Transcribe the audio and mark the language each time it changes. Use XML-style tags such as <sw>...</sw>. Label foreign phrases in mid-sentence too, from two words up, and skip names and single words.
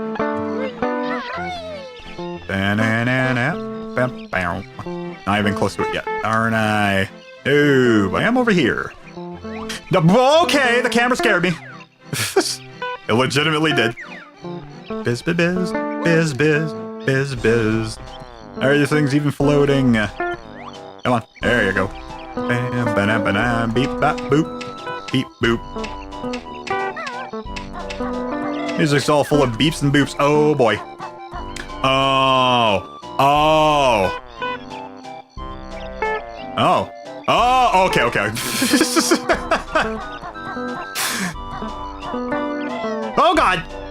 <en>Not even close to it yet, aren't I? Oh, I am over here. Okay, the camera scared me. It legitimately did. Biz, biz, biz, biz, biz, biz, biz. Are these things even floating? Come on, there you go. Bam, ba-da, ba-da, beep, bop, boop, beep, boop. Music's all full of beeps and boops. Oh boy. Oh. Oh. Oh. Oh, okay, okay. Oh god!</en>